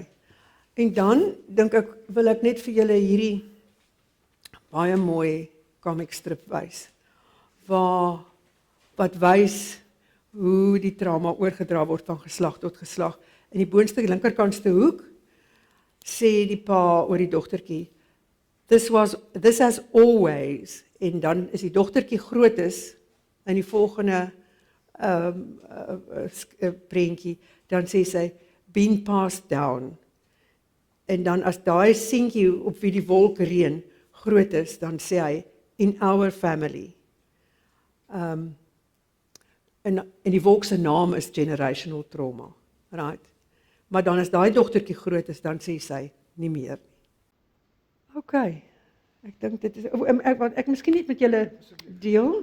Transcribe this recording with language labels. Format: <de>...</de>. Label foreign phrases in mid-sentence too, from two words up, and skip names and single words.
<af>En dan dink ek, wil ek net vir julle hierdie baie mooi</af> <en>comic strip</en> <af>wys, wat wys hoe die trauma oorgedra word van geslag tot geslag. In die boonste linkerkantste hoek sê die pa oor die dogtertjie,</af> <en>this has always,</en> <af>en dan is die dogtertjie groot is, in die volgende prentjie, dan sê sy,</af> <en>been passed down.</en> <af>En dan as daai seentjie op wie die wolk reën groot is, dan sê hy,</af> <en>in our family.</en> <af>En die wolk se naam is</af> <en>generational trauma.</en> <af>Right? Maar dan as daai dogtertjie groot is, dan sê sy, nie meer nie. Okay, ek dink dit is, ek miskien net met julle deel.</af>